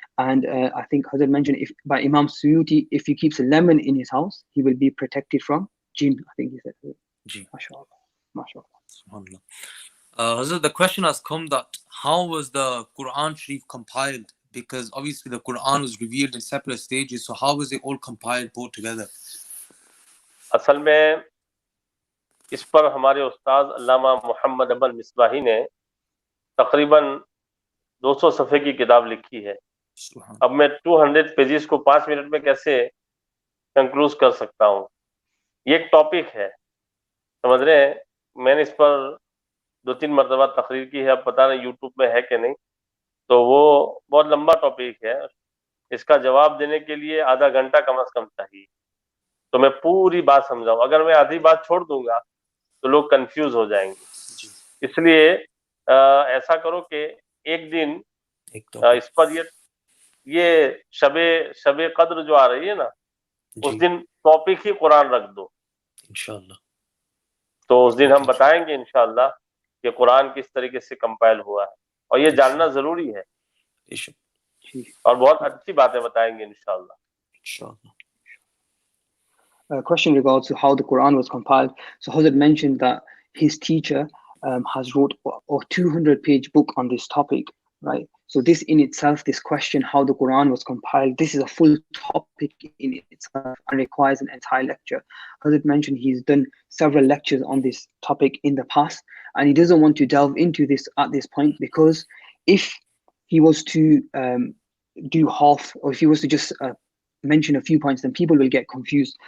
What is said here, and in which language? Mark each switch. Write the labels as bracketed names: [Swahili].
[English] And I think Hazrat mentioned, if by Imam Suyuti, if he keeps a lemon in his house, he will be protected from jinn. I think he said. MashaAllah. MashaAllah. Hazrat, the question has come that how was the Quran Sharif compiled? Because obviously the Quran was revealed in separate stages, so how was it all compiled, put together? [Urdu] اصل میں اس پر ہمارے استاد علامہ محمد ابن مصباحی نے تقریباً 200 صفحے کی کتاب لکھی ہے. اب میں 200 پیجز کو 5 منٹ میں کیسے کنکلوز کر سکتا ہوں؟ یہ ایک ٹاپک ہے, سمجھ رہے ہیں. میں نے اس پر 2-3 مرتبہ تقریر کی ہے, اب پتہ نہیں یوٹیوب میں ہے کہ نہیں. تو وہ بہت لمبا ٹاپک ہے, اس کا جواب دینے کے لیے آدھا گھنٹہ کم از کم چاہیے. تو میں پوری بات سمجھاؤں, اگر میں آدھی بات چھوڑ دوں گا تو لوگ کنفیوز ہو جائیں گے. اس لیے ایسا کرو کہ ایک دن اس پر یہ شب قدر جو آ رہی ہے نا, اس دن ٹاپک ہی قرآن رکھ دو انشاءاللہ. تو اس دن ہم بتائیں گے انشاءاللہ کہ قرآن کس طریقے سے کمپائل ہوا ہے, اور یہ جاننا ضروری ہے, اور بہت اچھی باتیں بتائیں گے انشاءاللہ. [English] Question regards to how the Quran was compiled. So Hazrat mentioned that his teacher has wrote a 200-page book on this topic, right? So this in itself, this question, how the Quran was compiled, this is a full topic topic in itself and requires an entire lecture. Hazrat mentioned he's done several lectures on this topic in the past, and he doesn't want to delve into this at this point, because if he was to do half, or if he was to just mention a few points, then people will get confused.